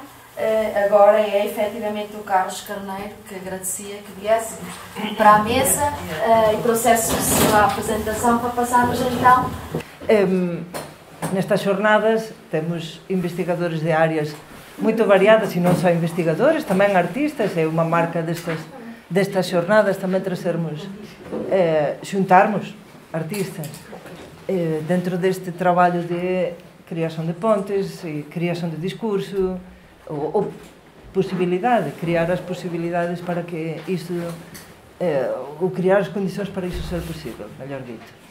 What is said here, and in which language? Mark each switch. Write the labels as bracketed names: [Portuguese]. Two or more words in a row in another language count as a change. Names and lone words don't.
[Portuguese] Agora é efetivamente o Carlos Carneiro, que agradecia que viesse para a mesa e trouxesse a sua apresentação para passarmos então. Nestas jornadas temos investigadores de áreas muito variadas [Galician] e non só investigadores, tamén artistas. É unha marca destas jornadas tamén trazermos, xuntarmos artistas dentro deste traballo de creación de pontes e creación de discurso, ou posibilidade, criar as posibilidades para que isto, ou criar as condicións para iso ser posible, mellor dito.